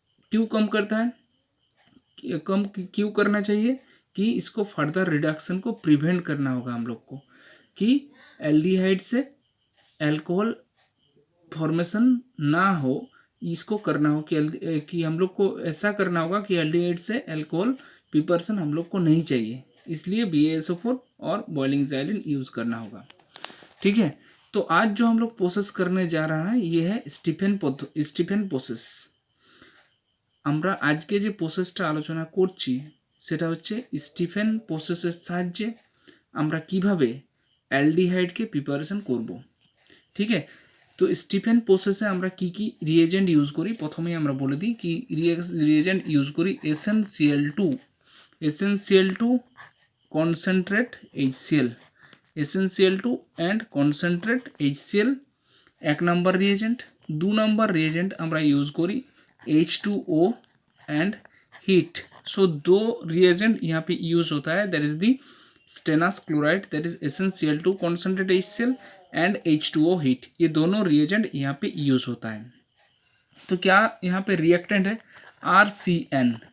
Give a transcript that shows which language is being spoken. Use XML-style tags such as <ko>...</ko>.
<hi>क्यों कम करता है, कम क्यों करना चाहिए, कि इसको फर्दर रिडक्शन को प्रिवेंट करना होगा हम लोग को, कि एल्डिहाइड से अल्कोहल फॉर्मेशन ना हो, इसको करना हो कि हम लोग को ऐसा करना होगा कि एल्डिहाइड से अल्कोहल प्रिपरेशन हम लोग को नहीं चाहिए, इसलिए BaSO4 और बॉइलिंग जाइलिन यूज़ करना होगा। ठीक है, तो आज जो हम लोग प्रोसेस करने जा रहा है ये है স্টিফেন প্রসেস।</hi> <bn>আমরা আজকে যে প্রসেসটা আলোচনা করছি সেটা হচ্ছে স্টিফেন প্রসেসের সাহায্যে আমরা কিভাবে অ্যালডিহাইডকে প্রিপারেশন করব। ঠিক আছে, তো স্টিফেন প্রসেসে আমরা কি কি রিয়েজেন্ট ইউজ করি, প্রথমেই আমরা বলে দিই কি রিয়েজেন্ট ইউজ করি। SnCl2 concentrate HCl, SnCl2 and concentrate HCl এক নম্বর রিয়েজেন্ট। 2 নম্বর রিয়েজেন্ট আমরা ইউজ করি</bn> <en>H2O and heat.</en> <hi>So 2 reagent यहाँ पे यूज होता है,</hi> <en>that is the stannous chloride, that is SnCl2</en> <hi>concentrate HCl and H2O heat. ये दोनों रिएजेंट यहाँ पे यूज होता है। तो क्या यहाँ पे रिएक्टेंट है RCN।</hi>